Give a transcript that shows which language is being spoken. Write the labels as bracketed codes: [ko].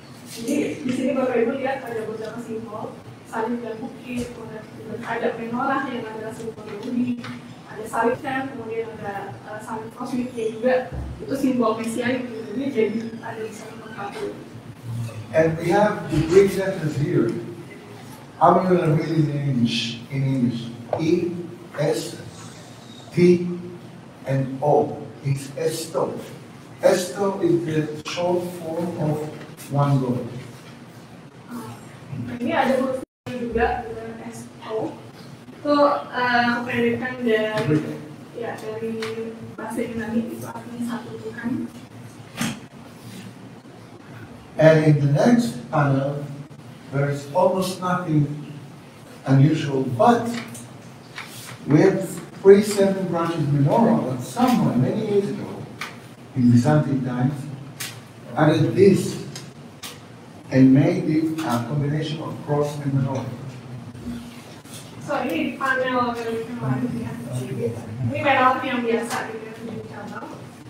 [id] Jadi di sini Bapak Ibu lihat ada beberapa simbol salib dan bukit, kemudian ada menorah yang adalah simbol Yahudi, ada salib kan, kemudian ada salib kosmiknya juga, itu simbol Mesianik. Jadi ada di sana tempat. [en] And we have the Greek letters here. I'm going to read it in English. E, S, T, and O. It's Esto. Esto is the short form of one God. [id] Ini ada huruf juga dengan S-O. Itu kependekan dari bahasa Yunani, itu artinya satu Tuhan. [en] And in the next panel, there is almost nothing unusual, but we have 3 7 branches menorah, but someone many years ago, in Byzantine times, added this and made it a combination of cross and menorah. [id] So ini di panel yang kemarin ya, ini menorah yang biasa gitu ya, 7 cabang.